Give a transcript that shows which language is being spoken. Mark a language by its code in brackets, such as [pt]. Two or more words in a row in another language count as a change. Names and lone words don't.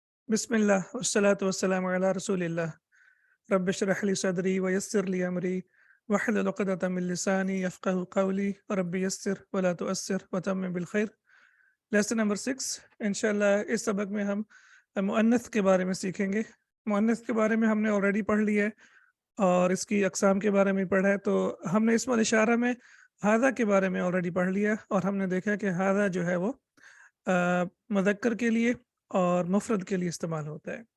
[ar] بسم الله والصلاة والسلام على رسول الله رب اشرح لي صدري ويسر لي أمري واحلل عقدة من لساني يفقهوا قولي رب يسر ولا تعسر وتمم بالخير. [en] lesson number [ur] 6 ان شاء اللہ اس سبق میں ہم مؤنث کے بارے میں سیکھیں گے. مؤنث کے بارے میں ہم نے آل ریڈی پڑھ لیا ہے اور اس کی اقسام کے بارے میں پڑھا ہے. تو ہم نے اسم الاشارہ میں ہذا کے بارے میں آل ریڈی پڑھ لیا اور ہم نے دیکھا کہ ہذا جو ہے وہ مذکر کے لیے اور مفرد کے لیے استعمال ہوتا ہے.